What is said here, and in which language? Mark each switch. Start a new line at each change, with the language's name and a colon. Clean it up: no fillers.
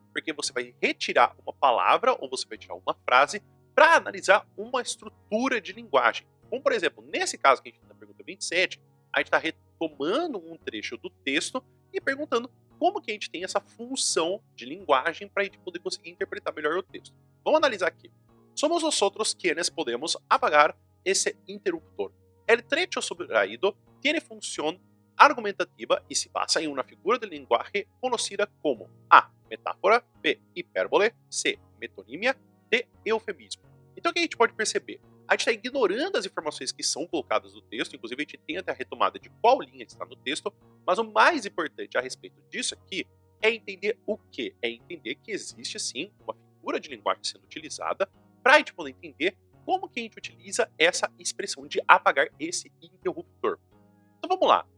Portuguese: Porque você vai retirar uma palavra ou você vai tirar uma frase para analisar uma estrutura de linguagem. Como, por exemplo, nesse caso que a gente tem na pergunta 27, a gente está retomando um trecho do texto e perguntando como que a gente tem essa função de linguagem para a gente poder conseguir interpretar melhor o texto. Vamos analisar aqui.
Spanish: Somos nosotros quienes podemos apagar ese interruptor. El trecho subraído tiene función argumentativa y se basa en una figura de lenguaje conocida como A. Metáfora, B. Hipérbole, C. Metonímia, D. Eufemismo.
Portuguese: Então o que a gente pode perceber? A gente está ignorando as informações que são colocadas no texto, inclusive a gente tem até a retomada de qual linha está no texto, mas o mais importante a respeito disso aqui é entender o quê? É entender que existe sim uma figura de linguagem sendo utilizada para a gente poder entender como que a gente utiliza essa expressão de apagar esse interruptor. Então vamos lá.